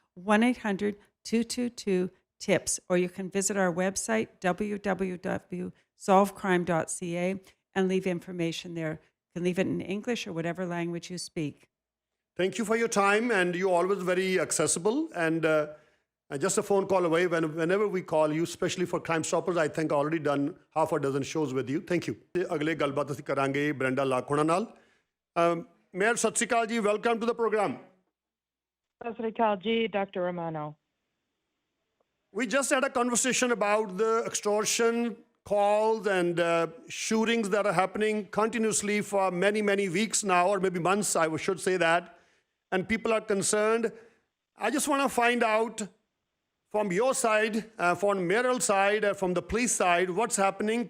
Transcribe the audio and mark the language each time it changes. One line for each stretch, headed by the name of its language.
English: 1-800-222-TIPS, or you can visit our website, www.solvecrime.ca, and leave information there. You can leave it in English or whatever language you speak. Thank you for your time, and you're always very accessible. And just a phone call away whenever we call you, especially for Crime Stoppers. I think already done half a dozen shows with you. Thank you.
Punjabi: ਅਗਲੇ ਗੱਲਬਾਤ ਅਸੀਂ ਕਰਾਂਗੇ Brenda ਲਾਖੋਣਾ ਨਾਲ. Mayor, ਸਤਿ ਸ਼੍ਰੀ ਅਕਾਲ ਜੀ.
English: Welcome to the program.
Punjabi: Sat Sri ਅਕਾਲ ਜੀ, Dr.
English: Romano. We just had a conversation about the extortion calls and shootings that are happening continuously for many, many weeks now, or maybe months, I should say that. And people are concerned. I just want to find out from your side, from mayoral side, from the police side, what's happening.